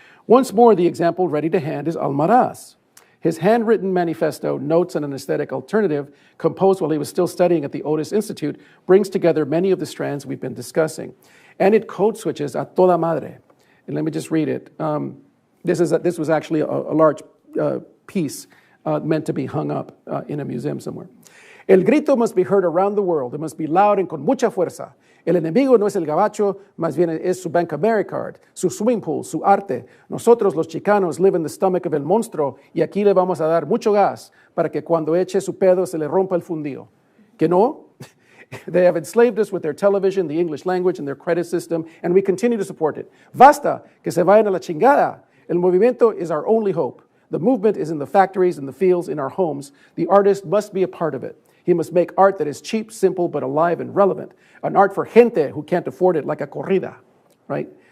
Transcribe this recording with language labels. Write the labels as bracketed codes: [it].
[en] Once more, the example ready to hand is Almaraz. His handwritten manifesto, Notes on an Aesthetic Alternative, composed while he was still studying at the Otis Institute, brings together many of the strands we've been discussing. And it code switches a toda madre. And let me just read it. This was actually a large piece meant to be hung up in a museum somewhere. El grito must be heard around the world. It must be loud and con mucha fuerza. [es] El enemigo no es el gabacho, más bien es su Bank America card, su swimming pool, su arte. Nosotros los chicanos live in the stomach of el monstruo y aquí le vamos a dar mucho gas para que cuando eche su pedo se le rompa el fundido. Que no? [en] They have enslaved us with their television, the English language, and their credit system, and we continue to support it. [es] Basta, que se vayan a la chingada. El movimiento is our only hope. [en] The movement is in the factories, in the fields, in our homes. The artist must be a part of it. He must make art that is cheap, simple, but alive and relevant. An art for gente who can't afford it, like a corrida, right?